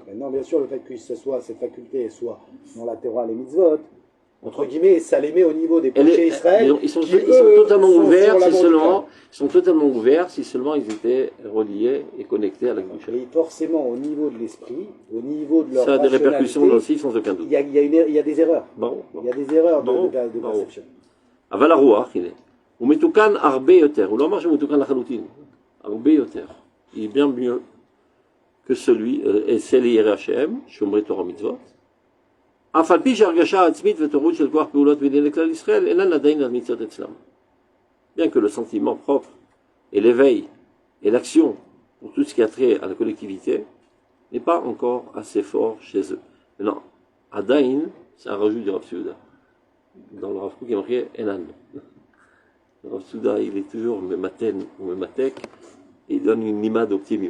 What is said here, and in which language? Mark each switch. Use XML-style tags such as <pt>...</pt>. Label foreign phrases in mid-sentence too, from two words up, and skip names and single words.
<fr>Maintenant, bien sûr, le fait que cette faculté soit dans la Torah, les mitzvot, entre guillemets, ça les met au niveau des péchés Israël. Ils sont totalement ouverts, ils sont totalement ouverts si seulement ils étaient reliés et connectés à la Gdusha. Et forcément, au niveau de l'esprit, au niveau de leur ça a des répercussions aussi, sans aucun doute. Il y a des erreurs. Il y a des erreurs de perception.</fr> <he>אבל הרוח, הנה, הוא מתוקן הרבה יותר, הוא לא אמר שהוא מתוקן לחלוטין, הרבה יותר,</he> <fr>il est bien mieux que celui, et c'est</fr> <he>לירא השם, שומרי תורה ומצוות, אף על פי שהרגשה עצמית ותורות של כוח פעולות בענייני כלל ישראל, אינן עדיין נמצאות אצלם.</he> <fr>Bien que le sentiment propre, et l'éveil, et l'action, pour tout ce qui a trait à la collectivité, n'est pas encore assez fort chez eux. Maintenant, Adain, c'est un rajout du Rav Souda. Dans le Rav Kook, il y a marqué Enan. Le Rav Souda, il est toujours Mematen ou Mematek, et il donne une image d'optimisme.</fr>